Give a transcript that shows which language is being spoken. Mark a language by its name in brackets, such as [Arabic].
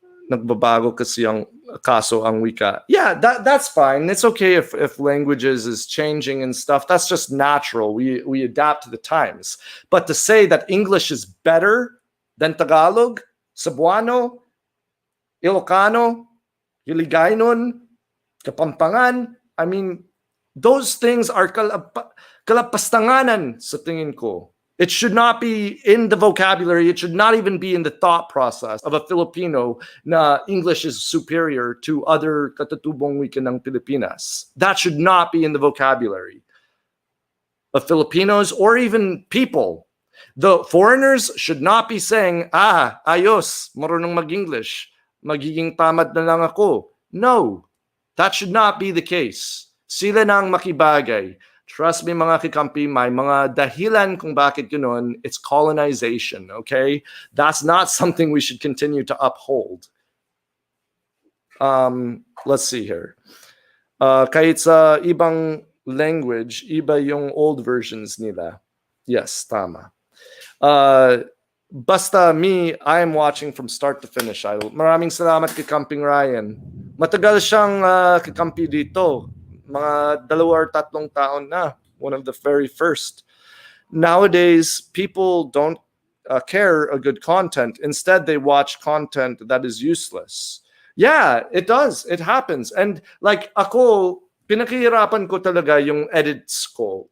[Filipino] Nagbabago kasi ang kaso ang wika. [English] Yeah, that's fine. It's okay if languages is changing and stuff. That's just natural. We adapt to the times. But to say that English is better than Tagalog, Cebuano, Ilocano, Hiligaynon, Kapampangan, I mean, those things are [Filipino] kalapastanganan sa tingin ko. [English] It should not be in the vocabulary. It should not even be in the thought process of a Filipino na English is superior to other [Filipino] katatubong wika ng Pilipinas. [English] That should not be in the vocabulary of Filipinos or even people. The foreigners should not be saying, [Filipino] ayos, marunong mag-English, magiging tamad na lang ako. [English] No, that should not be the case. [Filipino] Sila nang makibagay. [English] Trust me, [Filipino] mga kikampi, may mga dahilan kung bakit ganun. [English] It's colonization, okay? That's not something we should continue to uphold. Let's see here. [Filipino] Kahit sa ibang language, iba yung old versions nila. Yes, tama. [English] Basta me, I am watching from start to finish. [Filipino] Maraming salamat kay Kamping Ryan. Matagal siyang kikampi dito. Mga 2 or 3 taon na. [English] One of the very first. Nowadays, people don't care a good content. Instead, they watch content that is useless. Yeah, it does. It happens. [Filipino] And like ako, pinakihirapan ko talaga yung edits ko.